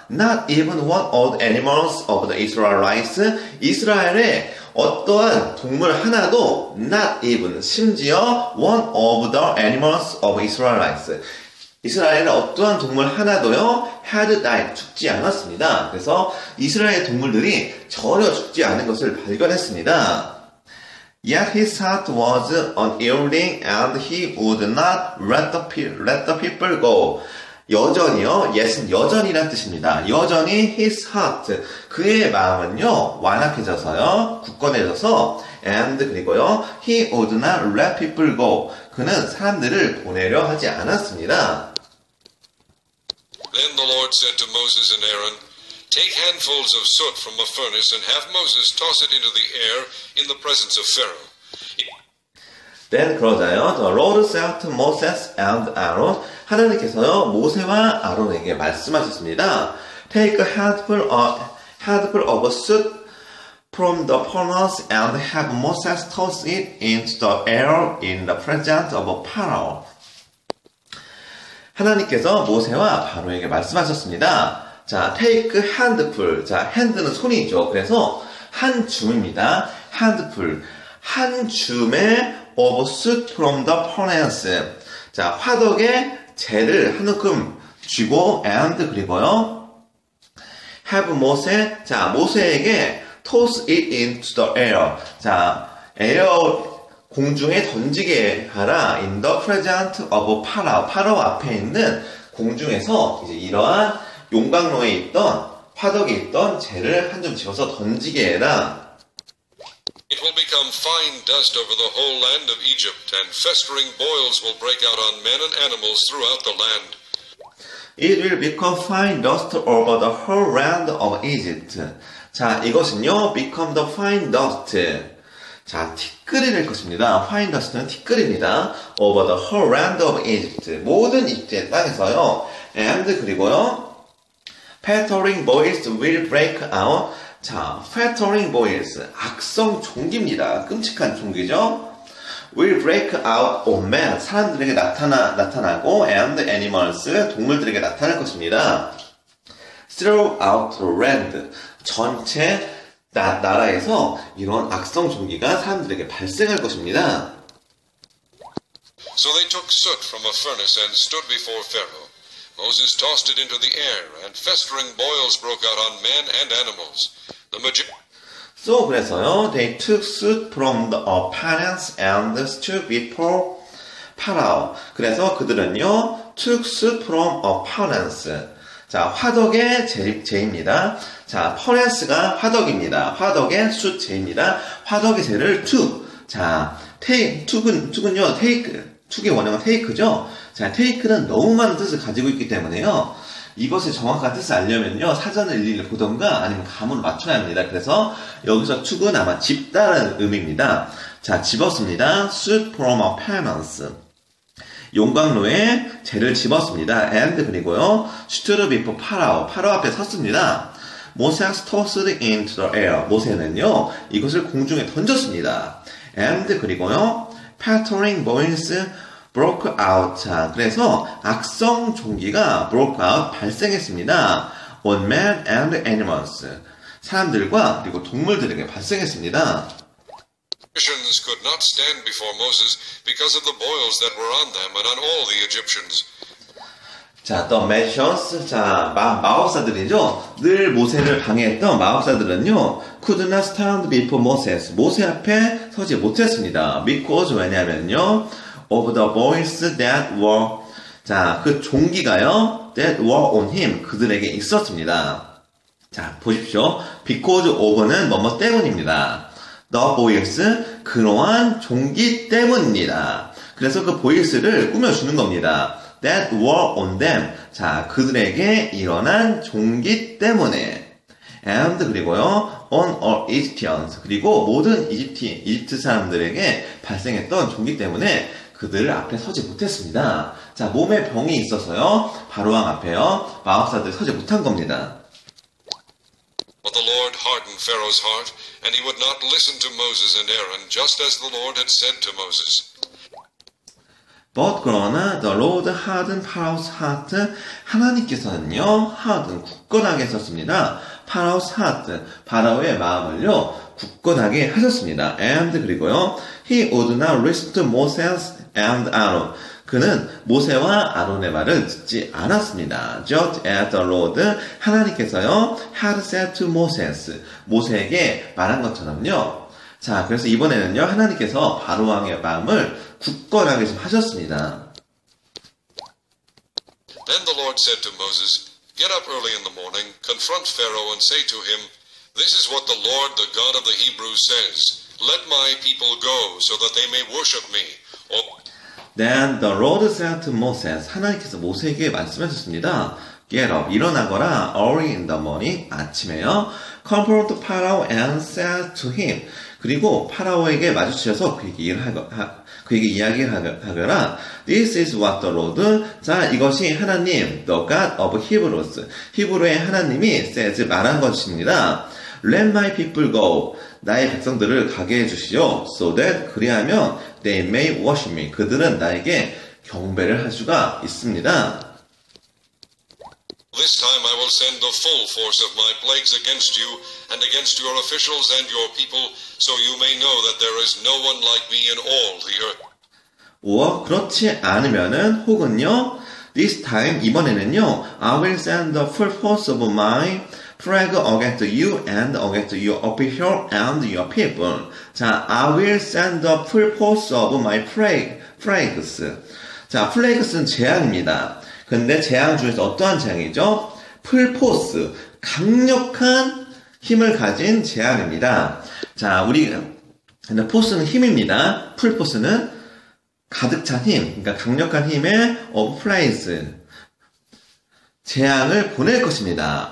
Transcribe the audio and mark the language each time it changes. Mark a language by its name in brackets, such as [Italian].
[English] Not even one of the animals of the Israelites. [Korean] 이스라엘의 어떠한 동물 하나도, [English] not even, [Korean] 심지어 [English] one of the animals of Israelites. [Korean] 이스라엘의 어떠한 동물 하나도요, [English] had died, [Korean] 죽지 않았습니다. 그래서 이스라엘 동물들이 전혀 죽지 않은 것을 발견했습니다. [English] Yet his heart was unyielding and he would not let the people go. [Korean] 여전히요, yes은 여전이란 뜻입니다. 여전히 [English] his heart, [Korean] 그의 마음은요, 완악해져서요, 굳건해져서, [English] and [Korean] 그리고요, [English] he would not let people go. [Korean] 그는 사람들을 보내려 하지 않았습니다. [English] Then the Lord said to Moses and Aaron, Take handfuls of soot from a furnace and have Moses toss it into the air in the presence of Pharaoh. Then [Korean] 그러자요, [English] the Lord said to Moses and Aaron, [Korean] 하나님께서요, 모세와 아론에게 말씀하셨습니다. [English] Take a handful of soot from the furnace and have Moses toss it into the air in the presence of Pharaoh. [Korean] 하나님께서 모세와 바로에게 말씀하셨습니다. 자, [English] take handful. [Korean] 자, hand는 손이죠. 그래서 한 줌입니다. handful. 한 줌의 [English] of soot from the furnace. [Korean] 자, 화덕에 재를 한 움큼 쥐고 and 그리고요. [English] have Moses. [Korean] 자, 모세에게 [English] toss it into the air. [Korean] 자, 에어 공중에 던지게 하라. [English] in the presence of Pharaoh. [Korean] 파라오 앞에 있는 공중에서 이제 이러한 용광로에 있던 화덕에 있던 재를 한 점 집어서 던지게 해라. [English] It will become fine dust over the whole land of Egypt, and festering boils will break out on men and animals throughout the land. It will become fine dust over the whole land of Egypt. [Korean] 자, 이것은요, [English] become the fine dust. [Korean] 자, 티끌이 될 것입니다. fine dust는 티끌입니다. [English] over the whole land of Egypt. [Korean] 모든 이집트의 땅에서요. and 그리고요. [English] Fettering boils will break out. [Korean] 자, fettering boils, 악성 종기입니다. 끔찍한 종기죠. [English] will break out on men, [Korean] 사람들에게 나타나고 [English] and animals, [Korean] 동물들에게 나타날 것입니다. [English] throughout the land, [Korean] 전체 나라에서 이런 악성 종기가 사람들에게 발생할 것입니다. [English] So they took soot from a furnace and stood before Pharaoh. Moses tossed it into the air, and festering boils broke out on men and animals. So [Korean] 그래서요, [English] they took soot from the furnace and stood before Pharaoh. [Korean] 그래서 그들은요, [English] took soot from a furnace. [Korean] 자, 화덕의 재입니다. 자, furnace가 화덕입니다. 화덕의 숯 재입니다. 화덕의 재를 took. 자, took은요, take. took의 원형은 take죠. 자, take는 너무 많은 뜻을 가지고 있기 때문에요. 이것의 정확한 뜻을 알려면요, 사전을 일일이 보던가 아니면 가문을 맞춰야 합니다. 그래서 여기서 took은 아마 집다라는 의미입니다. 자, 집었습니다. [English] soot from a furnace. [Korean] 용광로에 재를 집었습니다. [English] and [Korean] 그리고요, [English] stood before Pharaoh. [Korean] 파라오 앞에 섰습니다. [English] Moses tossed it into the air. [Korean] 모세는요, 이것을 공중에 던졌습니다. [English] and [Korean] 그리고요, [English] fettering boils broke out. [Korean] 자, 그래서 악성 종기가 broke out, 발생했습니다. [English] on men and animals. [Korean] 사람들과 그리고 동물들에게 발생했습니다. [English] Egyptians could not stand before Moses because of the boils that were on them and on all the Egyptians. [Korean] 자, [English] the magicians, [Korean] 자, 마법사들이죠. 늘 모세를 방해했던 마법사들은요, [English] could not stand before Moses. [Korean] 모세 앞에 서지 못했습니다. [English] because, [Korean] 왜냐면요, [English] of the boils that were, [Korean] 자, 그 종기가요, [English] that were on him, [Korean] 그들에게 있었습니다. 자, 보십시오. because of는 뭐뭐 때문입니다. [English] The boils, [Korean] 그러한 종기 때문입니다. 그래서 그 boils를 꾸며주는 겁니다. [English] That were on them. [Korean] 자, 그들에게 일어난 종기 때문에. [English] And [Korean] 그리고요, [English] on all Egyptians. [Korean] 그리고 모든 이집트 사람들에게 발생했던 종기 때문에 그들 앞에 서지 못했습니다. 자, 몸에 병이 있어서요, 바로왕 앞에요, 마법사들 서지 못한 겁니다. [English] But the Lord hardened Pharaoh's heart, and he would not listen to Moses and Aaron, just as the Lord had said to Moses. But [Korean] 그러나 [English] the Lord hardened Pharaoh's heart. [Korean] 하나님께서는요, harden, 굳건하게 하셨습니다. [English] Pharaoh's heart, [Korean] 바라오의 마음을요, 굳건하게 하셨습니다. [English] And [Korean] 그리고요, [English] he would not listen to Moses and Aaron. [Korean] 그는 모세와 아론의 말을 듣지 않았습니다. [English] Just as the Lord, [Korean] 하나님께서요, [English] had said to Moses, [Korean] 모세에게 말한 것처럼요. 자, 그래서 이번에는요, 하나님께서 바로왕의 마음을 굳건하게 좀 하셨습니다. [English] Then the Lord said to Moses, Get up early in the morning, confront Pharaoh, and say to him, This is what the Lord, the God of the Hebrews, says. Let my people go, so that they may worship me. Then the Lord said to Moses, [Korean] 하나님께서 모세에게 말씀하셨습니다. [English] Get up, [Korean] 일어나거라, [English] early in the morning, [Korean] 아침에요. [English] Confront Pharaoh and said to him. [Korean] 그리고 파라오에게 마주치셔서 그에게 이야기를 하거라. [English] This is what the Lord. [Korean] 자, 이것이 하나님, [English] the God of Hebrews. [Korean] 히브리의 하나님이 [English] says [Korean] 말한 것입니다. [English] Let my people go. [Korean] 나의 백성들을 가게 해주시오. [English] So that [Korean] 그리하면 [English] they may worship me. [Korean] 그들은 나에게 경배를 할 수가 있습니다. [English] This time I will send the full force of my plagues against you and against your officials and your people, so you may know that there is no one like me in all the earth. [Korean] 그렇지 않으면은 혹은요, [English] this time [Korean] 이번에는요, [English] I will send the full force of my plague against you and against your official and your people. 자, I will send the full force of my plagues. [Korean] 자, plagues는 재앙입니다. 근데 재앙 중에서 어떠한 재앙이죠? 풀포스, 강력한 힘을 가진 재앙입니다. 자, 근데 포스는 힘입니다. 풀포스는 가득 찬 힘, 그러니까 강력한 힘의 [English] of place, [Korean] 재앙을 보낼 것입니다.